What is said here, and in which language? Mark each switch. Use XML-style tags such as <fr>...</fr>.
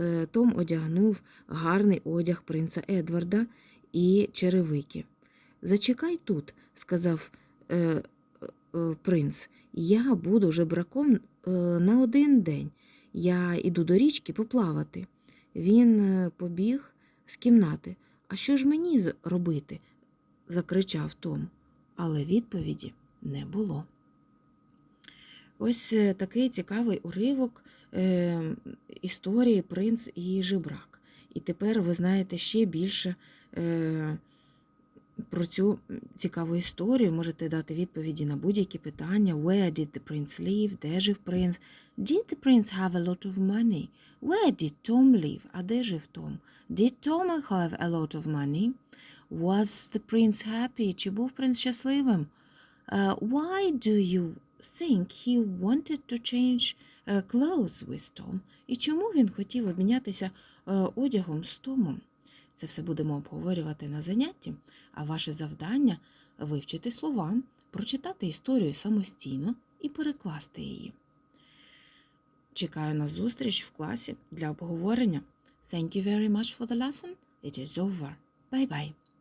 <uk>Том одягнув гарний одяг принца Едварда і черевики. «Зачекай тут», – сказав принц, – «я буду жебраком на 1 день. Я іду до річки поплавати». Він побіг з кімнати. «А що ж мені робити?» – закричав Том. Але відповіді не було. Ось такий цікавий уривок історії «Принц і жебрак». І тепер ви знаєте ще більше про цю цікаву історію можете дати відповіді на будь-які питання.</uk> <en>Where did the prince live?</en> <uk>Де жив принц?</uk> <en>Did the prince have a lot of money? Where did Tom live?</en> <uk>А де жив Том?</uk> <en>Did Tom have a lot of money? Was the prince happy?</en> <uk>Чи був принц щасливим?</uk> <en>Why do you think he wanted to change clothes with Tom?</en> <uk>І чому він хотів обмінятися одягом з Томом? Це все будемо обговорювати на занятті, а ваше завдання – вивчити слова, прочитати історію самостійно і перекласти її. Чекаю на зустріч в класі для обговорення.</uk> <en>Thank you very much for the lesson. It is over. Bye-bye.</en>